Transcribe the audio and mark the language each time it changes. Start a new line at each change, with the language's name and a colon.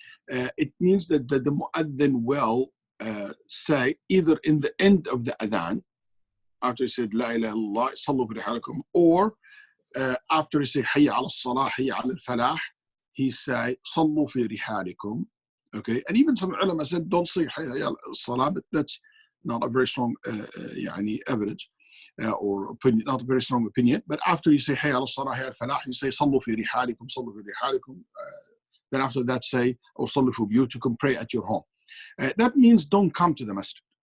English: It means that the muezzin will say either in the end of the adhan, after he said La ilaha illallah,
Arabic: صلوا في رحالكم,
English: or after he said
Arabic: حي على الصلاة, حي على الفلاح,
English: he say صلوا في رحالكم. Okay, and even some ulama said don't say
Arabic: حي على الصلاة,
English: but that's not a very strong evidence or opinion, not a very strong opinion. But after you say
Arabic: حي على الصلاة, حي على الفلاح,
English: you say
Arabic: صلوا في رحالكم, صلوا في رحالكم.
English: Then after that say or
Arabic: صلوا في بيوتكم,
English: pray at your home. That means don't come to the masjid.